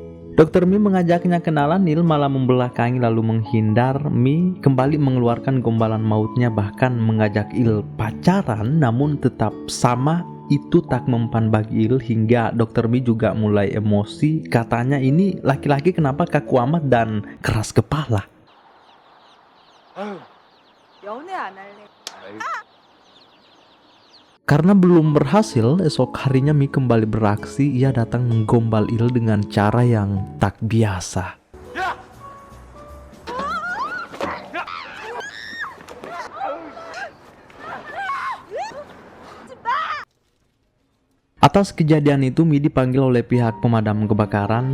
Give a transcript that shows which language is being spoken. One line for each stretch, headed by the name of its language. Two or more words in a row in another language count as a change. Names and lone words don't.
Indonesian: Dokter Mi mengajaknya kenalan, Il malah membelakangi lalu menghindar. Mi kembali mengeluarkan gombalan mautnya, bahkan mengajak Il pacaran, namun tetap sama itu tak mempan bagi Il hingga Dokter Mi juga mulai emosi. Katanya ini laki-laki kenapa kaku amat dan keras kepala.
Korean: 연애 안 할래.
Indonesian: Karena belum berhasil, esok harinya Mi kembali beraksi. Ia datang menggombal Il dengan cara yang tak biasa. Atas kejadian itu, Mi dipanggil oleh pihak pemadam kebakaran.